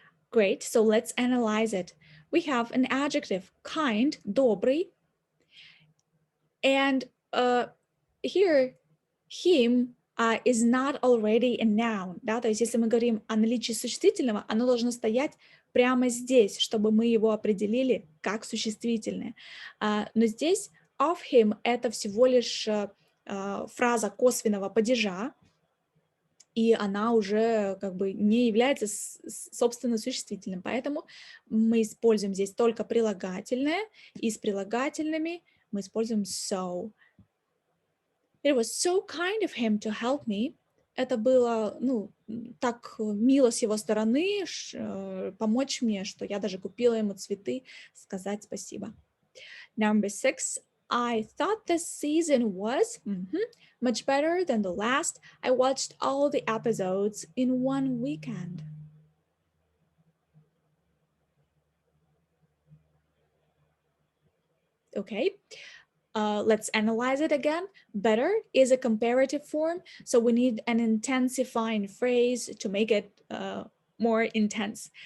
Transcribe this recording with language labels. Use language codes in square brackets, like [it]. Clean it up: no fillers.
[en] Great, so let's analyze it. We have an adjective, kind, добрый. And here, him is not already a noun. [ru] Да? То есть если мы говорим о наличии существительного, оно должно стоять прямо здесь, чтобы мы его определили как существительное. Но здесь of him — это всего лишь фраза косвенного падежа. и она уже как бы не является собственно существительным. Поэтому мы используем здесь только прилагательное, и с прилагательными мы используем so. [en] It was so kind of him to help me. [ru] Это было, ну, так мило с его стороны помочь мне, что я даже купила ему цветы, сказать спасибо. [en] Number 6. I thought this season was much better than the last. I watched all the episodes in one weekend. Okay. Let's analyze it again. Better is a comparative form, so we need an intensifying phrase to make it more intense.